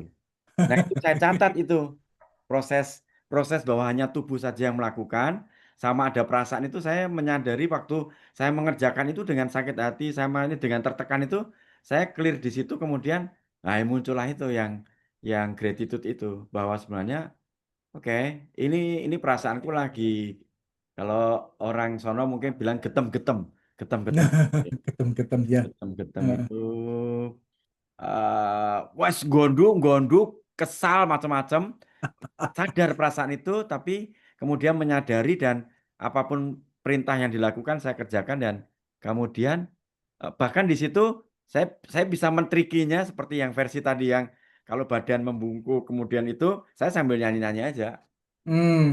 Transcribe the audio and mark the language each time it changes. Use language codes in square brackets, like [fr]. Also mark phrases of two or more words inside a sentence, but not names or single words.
[id] Nah itu saya catat itu, proses proses bahwa hanya tubuh saja yang melakukan, sama ada perasaan itu saya menyadari waktu saya mengerjakan itu dengan sakit hati, sama ini dengan tertekan itu, saya clear di situ kemudian, nah muncullah itu yang gratitude itu, bahwa sebenarnya oke, ini perasaanku lagi, kalau orang sono mungkin bilang getem-getem, getem-getem. Ketem-ketem ya. Getem-getem itu [jv] wes gondok-gondok, [id] kesal macam-macam, sadar perasaan itu, tapi kemudian menyadari dan apapun perintah yang dilakukan saya kerjakan dan kemudian, bahkan di situ saya bisa men-tricking-nya seperti yang versi tadi yang kalau badan membungkuk kemudian itu, saya sambil nyanyi-nyanyi aja.